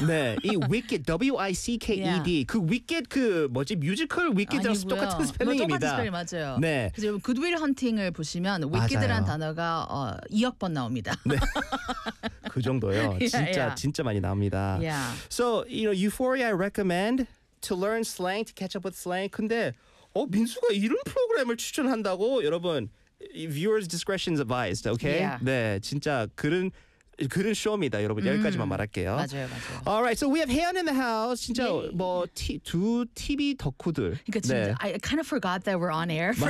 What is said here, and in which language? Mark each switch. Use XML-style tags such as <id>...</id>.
<ko>네. 이 wicked, W-I-C-K-E-D.</ko> <en>Yeah.</en> <ko>그 wicked, 그 뭐지, 뮤지컬 wicked랑 똑같은 스펠링입니다. 똑같은 스펠링, 맞아요. 네. 그래서 여러분, Good Will Hunting을 보시면 wicked라는 단어가 2억 번 나옵니다. 네. 그 정도요. 진짜,</ko> <en>yeah, yeah.</en> <ko>진짜 많이 나옵니다.</ko> <en>Yeah. So, you know, Euphoria, I recommend to learn slang, to catch up with slang.</en> <ko>근데, 어, 민수가 이런 프로그램을 추천한다고, 여러분.</ko> <en>Viewers' discretion is advised, okay? Yeah.</en> <ko>네, 진짜 그런 쇼입니다, 여러분. 여기까지만 말할게요. 맞아요, 맞아요.</ko> <en>All right, so we have Haeyeon in the house.</en> <ko>진짜 뭐 두 TV 덕후들. 그러니까 진짜, 네.</ko> <en>I kind of forgot that we're on air for</en>